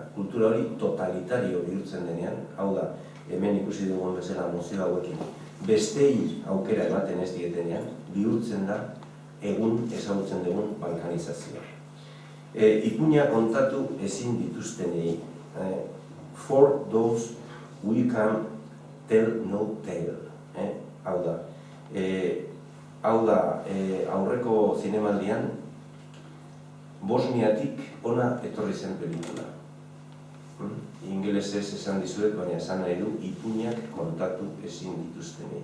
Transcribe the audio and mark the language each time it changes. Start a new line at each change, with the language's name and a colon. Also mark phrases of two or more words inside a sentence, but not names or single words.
Basque: Kultura hori totalitario bihurtzen denean, hau da, hemen ikusi dugun bezala mozio hauekin, bestei aukera ematen ez dietenean, bihurtzen da egun ezagutzen dugun balkanizazioa. Ipuina kontatu ezin dituztenei.
English: For those we can tell no tale.
Basque: Hau da, aurreko zinemaldian, Bosniatik ona etorri zen pelikula. Ingelesez esan dizuet, baina esan nahi du, ipuinak kontatu ezin dituztenei.